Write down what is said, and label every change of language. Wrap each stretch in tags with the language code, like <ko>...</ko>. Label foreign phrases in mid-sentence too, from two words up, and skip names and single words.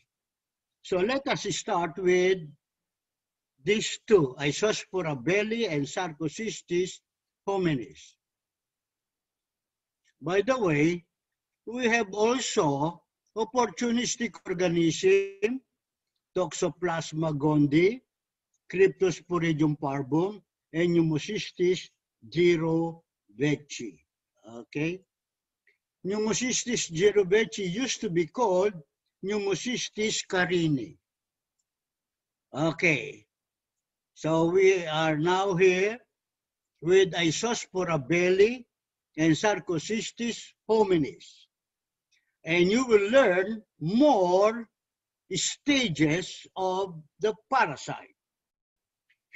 <en>So let us start with these two, Isospora belli and Sarcocystis hominis. By the way, we have also opportunistic organism, Toxoplasma gondii, Cryptosporidium parvum, and Pneumocystis girovecii. Okay? Pneumocystis girovecii used to be called Pneumocystis carini. Okay. So we are now here with Isospora belli and Sarcocystis hominis. And you will learn more stages of the parasite.</en>